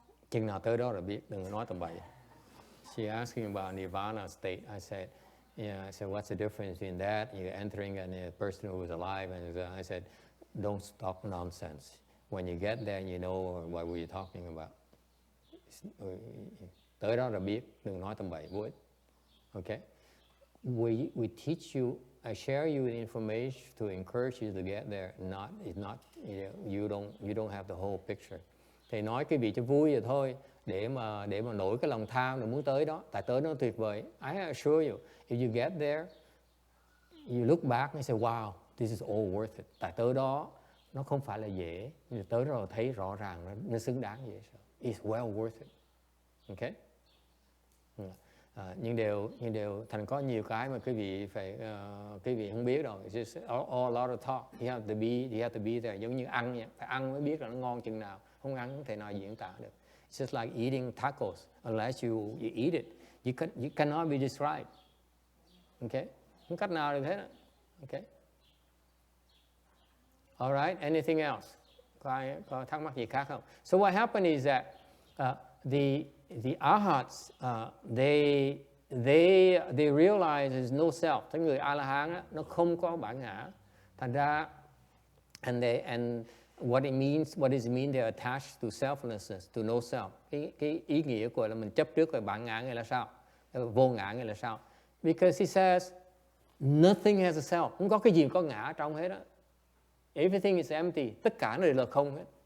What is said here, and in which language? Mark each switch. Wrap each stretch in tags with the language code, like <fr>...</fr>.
<vi>Chừng nào tới đó rồi biết, đừng nói tầm bậy.</vi> <en>She asking about nirvana state. I said, yeah, I said, what's the difference between that, you're entering and a person who is alive? And I said, don't talk nonsense. When you get there, you know what we're talking about.</en> <vi>Tới đó rồi biết, đừng nói tầm bậy, vô ích.</vi> <en>Okay? We teach you, I share you the information to encourage you to get there. It's not, you don't have the whole picture.</en> <vi>Thầy nói cái vị cho vui vậy thôi, để mà nổi cái lòng tham để muốn tới đó. Tại tới nó tuyệt vời.</vi> <en>I assure you, if you get there, you look back and say, wow, this is all worth it.</en> <vi>Tại tới đó, nó không phải là dễ. Nhưng tới rồi thấy rõ ràng nó xứng đáng vậy.</vi> <en>It's well worth it. Okay?</en> <vi>Nhưng đều thành có nhiều cái mà quý vị không biết đâu.</vi> <en>It's just a lot of talk. You have to be there.</en> <vi>Giống như ăn vậy. Phải ăn mới biết là nó ngon chừng nào. Không ăn không thể nào diễn tả được.</vi> <en>It's just like eating tacos. Unless you eat it, you cannot be described.</en> <vi>Okay? Không cách nào được hết. Okay?</vi> <en>All right. Anything else?</en> <vi>Có thắc mắc gì khác không?</vi> <en>So what happened is that the Arhats, they realize there's no self.</en> <vi>Cái người A-la-hán á, nó không có bản ngã. Thành ra,</vi> <en>and what does it mean? They're attached to selflessness, to no self.</en> <vi>Cái ý nghĩa của là mình chấp trước về bản ngã nghĩa là sao? Vô ngã nghĩa là sao?</vi> <en>Because he says, nothing has a self.</en> <vi>Không có cái gì có ngã ở trong hết á.</vi> <en>Everything is empty.</en> <vi>Tất cả nó đều là không hết.</vi>